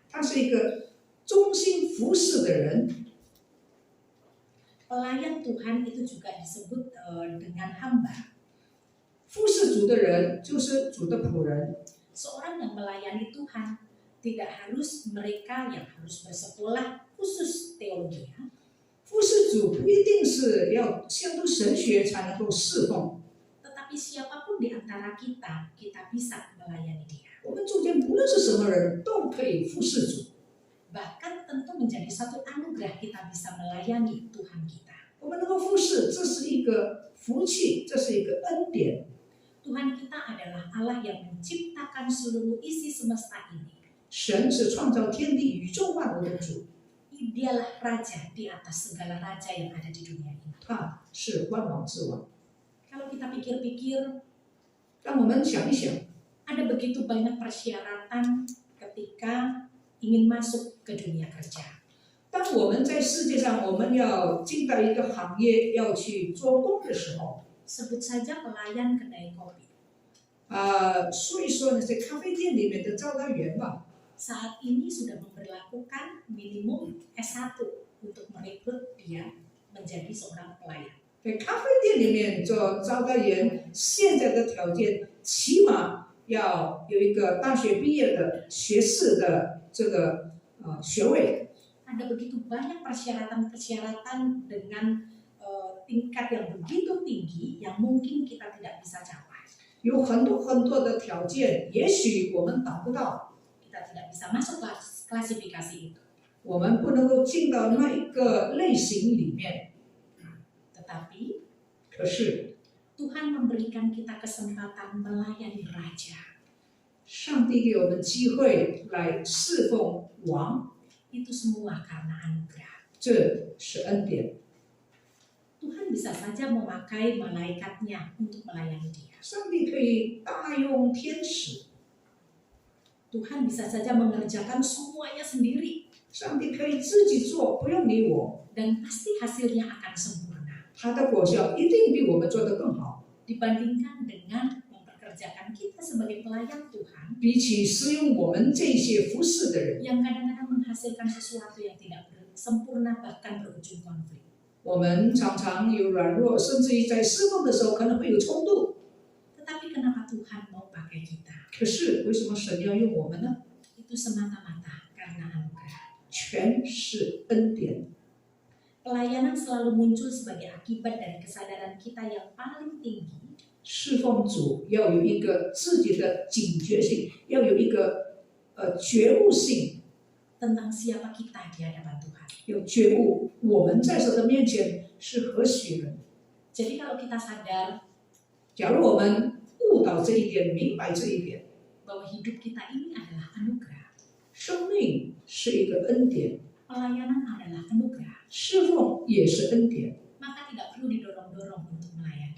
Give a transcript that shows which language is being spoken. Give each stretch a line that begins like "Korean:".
Chinese: 他是一个忠心服侍的人。
Indonesian: Pelayan Tuhan itu juga disebut dengan hamba.
Chinese: 服侍主的人就是主的仆人。
Indonesian: Seorang yang melayani Tuhan tidak harus mereka yang harus bersekolah khusus teologi.
Chinese: 服侍主不一定是要修读神学才能够侍奉，
Indonesian: Tetapi siapapun di antara kita, kita bisa melayani dia.
Chinese: 我们中间不论是什么人都可以服侍主。
Indonesian: Bahkan tentu menjadi satu anugerah kita bisa melayani Tuhan kita.
Chinese: 我们能够服侍，这是一个福气，这是一个恩典。
Indonesian: Tuhan kita adalah Allah yang menciptakan seluruh isi semesta ini.
Chinese: 神是创造天地宇宙万物的主，
Indonesian: Dialah raja di atas segala raja yang ada di dunia ini.
Chinese: 他是万王之王。
Indonesian: Kalau kita pikir-pikir,
Chinese: 让我们想一想，
Indonesian: ada begitu banyak persyaratan ketika ingin masuk ke dunia kerja.
Chinese: 当我们在世界上，我们要进到一个行业要去做工的时候，
Indonesian: Sebut saja pelayan kedai kopi.
Chinese: 说一说那些咖啡店里面的招待员吧。
Indonesian: Saat ini sudah memberlakukan minimum S1 untuk merekrut dia menjadi seorang pelayan.
Chinese: 在咖啡店里面做招待员，现在的条件起码要有一个大学毕业的学士的这个学位。
Indonesian: Ada begitu banyak persyaratan-persyaratan dengan tingkat yang begitu tinggi yang mungkin kita tidak bisa capai.
Chinese: 有很多很多的条件，也许我们达不到，
Indonesian: Kita tidak bisa masuk klasifikasi itu.
Chinese: 我们不能够进到那一个类型里面。
Indonesian: Tetapi
Chinese: 可是
Indonesian: Tuhan memberikan kita kesempatan melayani Raja.
Chinese: 上帝给我们机会来侍奉王，
Indonesian: Itu semua karena anugerah.
Chinese: 这是恩典。
Indonesian: Tuhan bisa saja memakai malaikatnya untuk melayani dia.
Chinese: 上帝可以大用天使，
Indonesian: Tuhan bisa saja mengerjakan semuanya sendiri.
Chinese: 上帝可以自己做，不用理我，
Indonesian: Dan pasti hasilnya akan sempurna.
Chinese: 他的果效一定比我们做得更好。
Indonesian: Dibandingkan dengan memperkerjakan kita sebagai pelayan Tuhan
Chinese: 比起使用我们这些服侍的人，
Indonesian: yang kadang-kadang menghasilkan sesuatu yang tidak sempurna bahkan berujung konflik.
Chinese: 我们常常有软弱，甚至于在侍奉的时候可能会有冲突。
Indonesian: Tetapi kenapa Tuhan mau pakai kita?
Chinese: 可是为什么神要用我们呢？
Indonesian: Itu semata-mata karena anugerah.
Chinese: 全是恩典。
Indonesian: Pelayanan selalu muncul sebagai akibat dari kesadaran kita yang paling tinggi
Chinese: 侍奉主要有一个自己的警觉性，要有一个觉悟性，
Indonesian: tentang siapa kita di hadapan Tuhan.
Chinese: 有觉悟我们在神的面前是何许人。
Indonesian: Jadi kalau kita sadar
Chinese: 假如我们悟到这一点，明白这一点，
Indonesian: bahwa hidup kita ini adalah anugerah,
Chinese: 生命是一个恩典，
Indonesian: pelayanan adalah anugerah,
Chinese: 侍奉也是恩典，
Indonesian: maka tidak perlu didorong-dorong untuk melayani.